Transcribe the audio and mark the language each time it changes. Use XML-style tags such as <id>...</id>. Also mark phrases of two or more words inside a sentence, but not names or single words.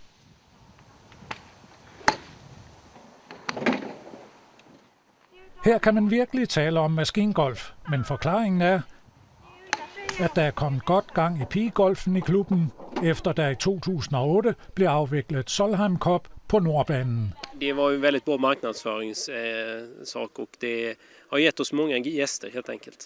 <da>Her kan man virkelig tale om maskingolf, men forklaringen er, at der er kommet godt gang i pigegolfen i klubben, efter der i 2008 blev afviklet Solheim Cup på Nordbanen.</da> <sv>Det var en väldigt bra marknadsföringssak och det har gett oss många gäster helt enkelt.</sv>